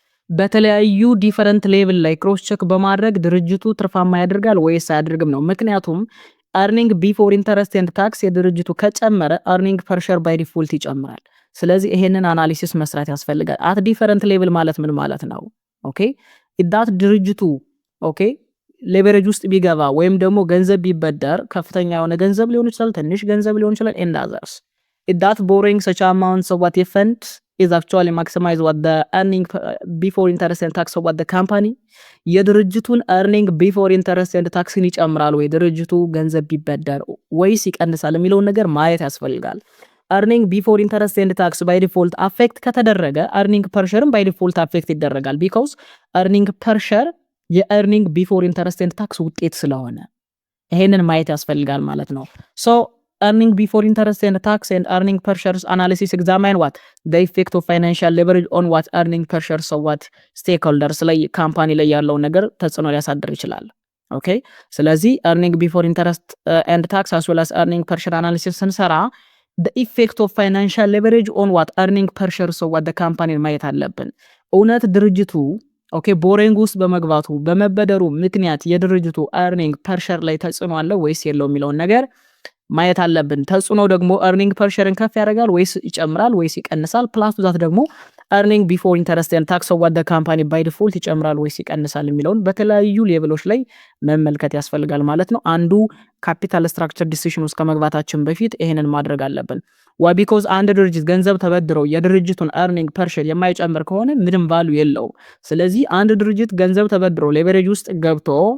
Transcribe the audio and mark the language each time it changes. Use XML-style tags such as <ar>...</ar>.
<am>በተለያዩ ዲፈረንት ሌቭል ላይ ክሮስ ቼክ በማድረግ ድርጅቱ ትርፋማ ያደርጋል ወይስ አያደርግም ነው። ምክንያቱም earning before interest and tax የድርጅቱ ከጨመረ earning per share by default ይጨምራል። ስለዚህ ይሄንን አናሊሲስ መስራት ያስፈልጋል።</am> <en>at different level</en> <am>ማለት ምን ማለት ነው? ኦኬ ኢዳት ድርጅቱ ኦኬ ሌቨሬጅ ውስጥ ቢገባ ወይም ደግሞ ገንዘብ ቢበደር ከፍተኛ የሆነ ገንዘብ ሊሆን ይችላል፣ ትንሽ ገንዘብ ሊሆን ይችላል and others ኢዳት</am> <en>borrowing such amounts of what if fund is actually maximize what the earning before interest and tax of what the company</en> <am>የድርጅቱን earning before interest and tax ይጨምራል ወይ ድርጅቱ ገንዘብ ቢበደር ወይስ ይቀንሳል የሚለውን ነገር ማየት ያስፈልጋል። earning before interest and tax by default affect ከተደረገ earning per share by default affect ይደረጋል because earning per share የearning before interest and tax ውጤት ስለሆነ</am> <en>ይሄንን ማየት ያስፈልጋል ማለት ነው። so earning before interest and tax and earning per share analysis examine what the effect of financial leverage on what earning per share so what stakeholders</en> <am>ላይ ካምፓኒ ላይ ያለው ነገር ተጽዕኖ ሊያሳድር ይችላል።</am> <en>ኦኬ ስለዚህ earning before interest and tax as well as earning per share analysis ስንሰራ the effect of financial leverage on what earning per share so what the company</en> <am>ማየት አለብን። እውነት ድርጅቱ ኦኬ ቦሪንግ ውስጥ በመግባቱ በመበደሩ ምክንያት የድርጅቱ earning per share ላይ ተጽዕኖ አለው ወይስ የለውም የሚለውን ነገር ማየት አለብን። ተጽዕኖ ደግሞ earning per share ከፍ ያደርጋል ወይስ ይጨምራል ወይስ ይቀንሳል? ፕላስ ዛት ደግሞ earning before interest and tax of what the company by default ይጨምራል ወይስ ይቀንሳል የሚለውን በተለያዩ ሌቭሎች ላይ መመልከት ያስፈልጋል ማለት ነው። አንዱ ካፒታል ስትራክቸር ዲሲዥን ውስጥ ከመግባታችን በፊት ይሄንን ማድረግ አለብን።</am> <en>why because</en> <am>አንድ ድርጅት ገንዘብ ተበድረው የድርጅቱን earning per share የማይጨምር ከሆነ ምንም ቫሉ የለውም። ስለዚህ አንድ ድርጅት ገንዘብ ተበድሮ ሌቨሬጅ ውስጥ ገብቶ</am>